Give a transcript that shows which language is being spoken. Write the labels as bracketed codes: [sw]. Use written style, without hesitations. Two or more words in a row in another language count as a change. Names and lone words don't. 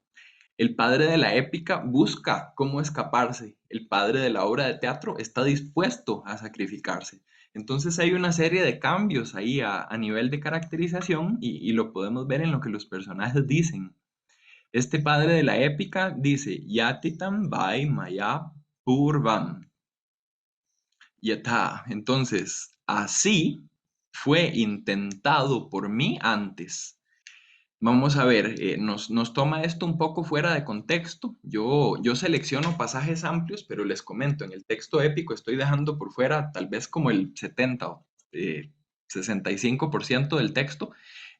[es] El padre de la épica busca cómo escaparse. El padre de la obra de teatro está dispuesto a sacrificarse. Entonces hay una serie de cambios ahí a nivel de caracterización y lo podemos ver en lo que los personajes dicen. Este padre de la épica dice, [sa] यतितं वै मया पूर्वम्. [es] Yatá. Entonces, así fue intentado por mí antes. Vamos a ver, nos toma esto un poco fuera de contexto. Yo selecciono pasajes amplios, pero les comento, en el texto épico estoy dejando por fuera tal vez como el 70 o 65% del texto.